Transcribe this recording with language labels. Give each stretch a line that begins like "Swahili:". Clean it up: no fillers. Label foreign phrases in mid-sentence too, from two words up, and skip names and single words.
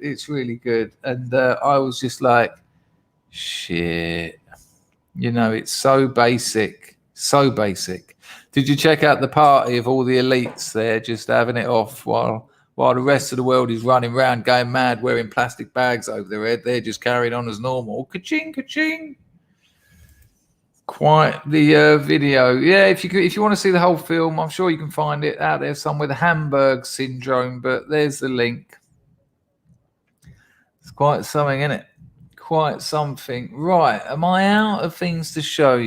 English: It's really good. And I was just like, shit. You know, it's so basic. So basic. Did you check out the party of all the elites there just having it off while the rest of the world is running around going mad wearing plastic bags over their head? They're just carrying on as normal. Ka-ching, ka-ching. Quite the video. Yeah, if you want to see the whole film, I'm sure you can find it out there somewhere, the Hamburg Syndrome, but there's the link. It's quite something, isn't it? Quite something. Right, am I out of things to show you?